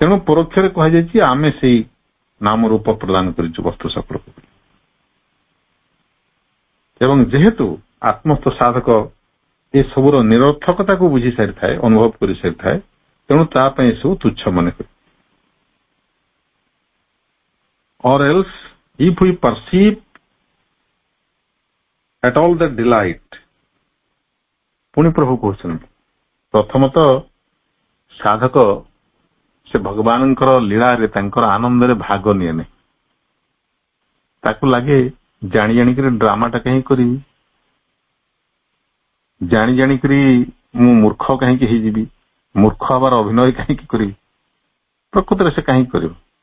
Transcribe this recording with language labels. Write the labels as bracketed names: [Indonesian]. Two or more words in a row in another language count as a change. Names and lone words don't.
[Odia] ତେଣୁ ପରୋକ୍ଷରେ କୁହାଯାଇଛି ଆମେ ସେଇ ନାମ ରୂପ ପ୍ରଦାନ କରିଛୁ ବସ୍ତୁ ସକଳକୁ। ଏବଂ ଯେହେତୁ ଆତ୍ମସ୍ଥ ସାଧକ ଏସବୁର ନିରର୍ଥକତାକୁ ବୁଝି ସାରିଥାଏ, ଅନୁଭବ କରି ସାରିଥାଏ, ତେଣୁ ତା ପାଇଁ ସବୁ ତୁଚ୍ଛ ମନେ କରେ। [English] Or else, if we perceive at all the delight, [Odia] ପୁଣି ପ୍ରଭୁ କହୁଛନ୍ତି ପ୍ରଥମତଃ ସାଧକ ସେ ଭଗବାନଙ୍କର ଲୀଳାରେ ତାଙ୍କର ଆନନ୍ଦରେ ଭାଗ ନିଏ ନାହିଁ। ତାକୁ ଲାଗେ ଜାଣି ଜାଣିକରି ଡ୍ରାମାଟା କାହିଁ କରିବି, ଜାଣି ଜାଣିକରି ମୁଁ ମୂର୍ଖ କାହିଁକି ହେଇଯିବି, ମୂର୍ଖ ହବାର ଅଭିନୟ କାହିଁକି କରିବି, ପ୍ରକୃତରେ ସେ କାହିଁକି କରିବ।